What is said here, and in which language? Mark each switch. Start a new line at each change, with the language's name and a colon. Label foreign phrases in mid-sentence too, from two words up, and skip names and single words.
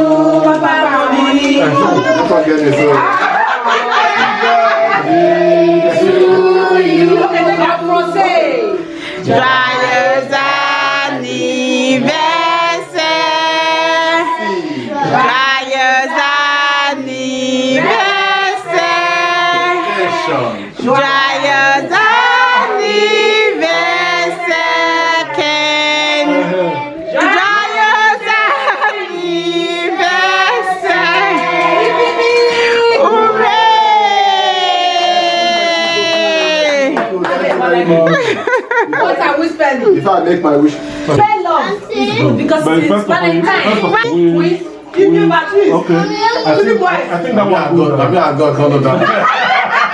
English: Papa Mommy.
French: Joyeux anniversaire. Joyeux anniversaire. Joyeux anniversaire, Ken. Joyeux anniversaire.
English: Hooray! What are we spending? If I make my wish. Spend love. Because it's Valentine. With you new batteries. Okay. I think that one good. I mean, I got all of that.